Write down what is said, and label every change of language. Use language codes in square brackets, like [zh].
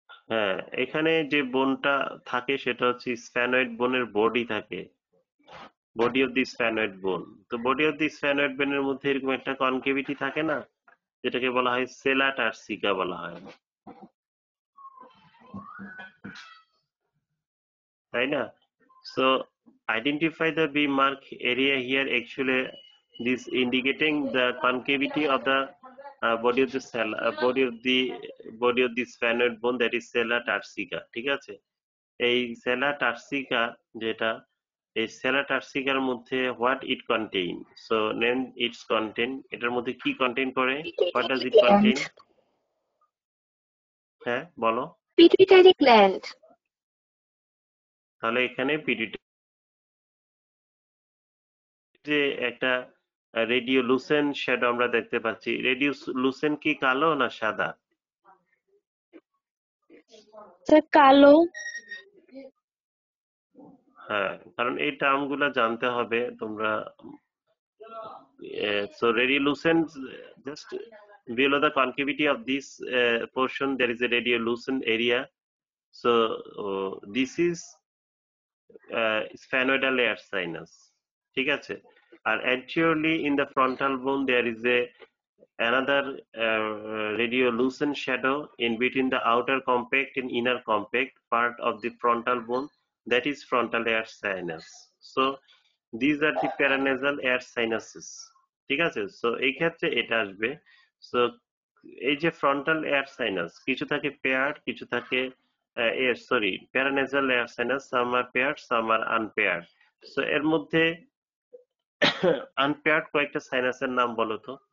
[bn] হ্যাঁ, এখানে যে বোনটা থাকে সেটা হচ্ছে স্ফ্যানয়েড বোনের বডি থাকে, বডি অফ দি স্ফ্যানয়েড বোন। তো বডি অফ দি স্ফ্যানয়েড বোনের মধ্যে এরকম একটা কনকেভিটি থাকে না, যেটাকে বলা হয় সেলা টার্সিকা বলা হয়, তাই না? [en] So identify the B mark area here. Actually, this indicating the concavity of the body of the cell, body of the sphenoid bone, that is sella turcica. [bn] ঠিক আছে? এই সেলা টার্সিকা যেটা, এই সেলা টার্সিকার মধ্যে [en] what it contain, so name its content, [bn] এটার মধ্যে কি contain করে, [en] What does it contain? [bn] হ্যাঁ বলো। [en] Pituitary gland. [bn] তাহলে এখানে পিটুইটারি যে একটা রেডিওলুসেন্ট শ্যাডো আমরা দেখতে পাচ্ছি, রেডিওলুসেন্ট কি কালো না সাদা? Sir, কালো। হ্যাঁ, কারণ এই টার্ম গুলা জানতে হবে তোমরা। [en] So radiolucent, just below the concavity of this portion there is a radiolucent area. So this is sphenoidal air sinus, [bn] ঠিক আছে? [en] আর anteriorly in the frontal bone there is a another radiolucent shadow in between the outer compact and inner compact part of the frontal bone, that is frontal air sinus. So these are the paranasal air sinuses, [bn] ঠিক আছে? So এই ক্ষেত্রে এটা আসবে। So এই যে frontal air sinus, কিছু থাকে পেয়ার্ড, কিছু থাকে সরি প্যারানেজাল এয়ার সাইনাস, [en] Some are paired some are unpaired. [bn] সো এর মধ্যে আনপেয়ার্ড কয়েকটা সাইনাসের নাম বলো তো।